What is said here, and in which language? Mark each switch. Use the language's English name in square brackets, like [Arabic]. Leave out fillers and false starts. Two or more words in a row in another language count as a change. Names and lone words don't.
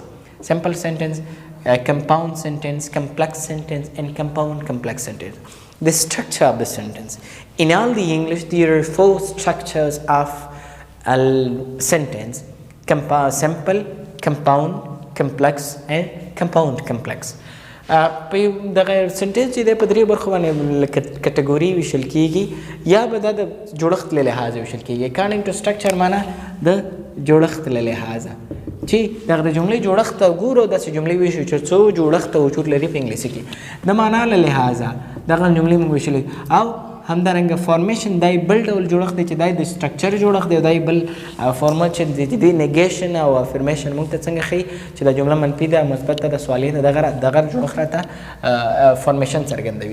[English] Simple sentence, compound sentence, complex sentence, and compound complex sentence. The structure of the sentence. In all the English, there are four structures of a sentence: simple, compound, complex, and compound complex. [Pashto] په دغه سنټنس چې د په درې برخو باندې کټګوري ویشل کیږي یا به د جوړښت له لحاظه ویشل کیږي. [English] according to structure [Pashto] معنا د جوړښت له لحاظه چې دغه د جملې جوړښت ګورو داسې جملې ویشو چې څو جوړښت او وجود لري په انګلیسي کې د معنا له لحاظه دغه جملې موږ ویشلې. او همدارنګه فارمیشن دای بل ډول جوړښت دی چې دای د سټرکچر جوړښت دی، دای بل فارمت چې د نیګیشن او افرمیشن موږ ته څنګه ښیي چې دا جمله منفي ده مثبت ده د سوالي ده دغه جوړښت راته فارمیشن څرګندوي.